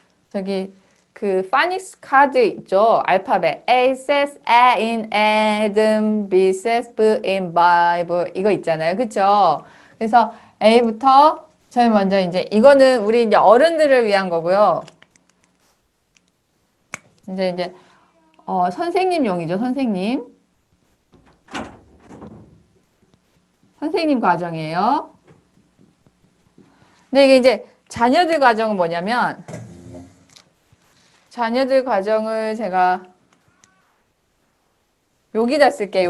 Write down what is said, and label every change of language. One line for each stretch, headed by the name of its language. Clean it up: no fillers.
Korean: 저기 그 파닉스 카드 있죠?
English: 알파벳 A says A in Adam, B says B in Bible
Korean: 이거 있잖아요. 그쵸? 그래서 A부터 제일 먼저 이제 이거는 우리 이제 어른들을 위한 거고요. 이제 선생님용이죠. 선생님 과정이에요. 근데 이게 이제 자녀들 과정은 뭐냐면 자녀들 과정을 제가 여기다 쓸게요.